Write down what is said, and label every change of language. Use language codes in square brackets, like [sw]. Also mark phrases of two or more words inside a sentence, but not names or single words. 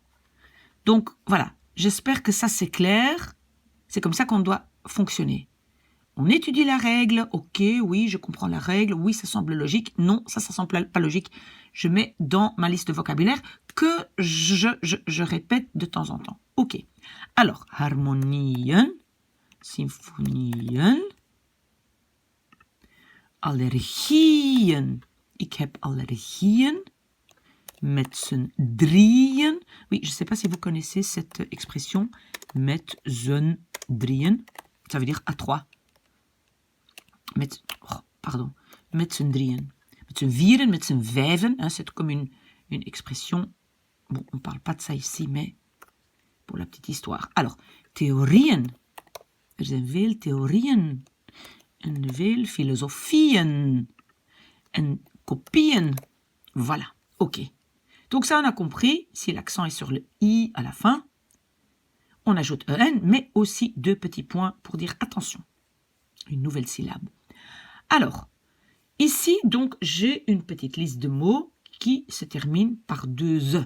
[fr] Donc voilà, j'espère que ça c'est clair. C'est comme ça qu'on doit fonctionner. On étudie la règle, ok, oui, je comprends la règle, oui, ça semble logique, non, ça semble pas logique. Je mets dans ma liste de vocabulaire que je répète de temps en temps. Ok, alors, [nl] harmonieën, symfonieën, allergieën. Ik heb allergieën, met z'n drieën. [fr] Oui, je ne sais pas si vous connaissez cette expression, [nl] met z'n drieën, [fr] ça veut dire à trois. [nl] Met z'n drieën. Met z'n vieren, met z'n vijven. [fr] Hein, c'est comme une expression. Bon, on ne parle pas de ça ici, mais pour la petite histoire. Alors, [nl] theorieën. Er zijn veel theorieën. En veel filosofieën. En kopieën. [fr] Voilà, ok. Donc ça, on a compris. Si l'accent est sur le I à la fin, on ajoute EN, mais aussi deux petits points pour dire attention. Une nouvelle syllabe. Alors, ici, donc, j'ai une petite liste de mots qui se termine par deux E.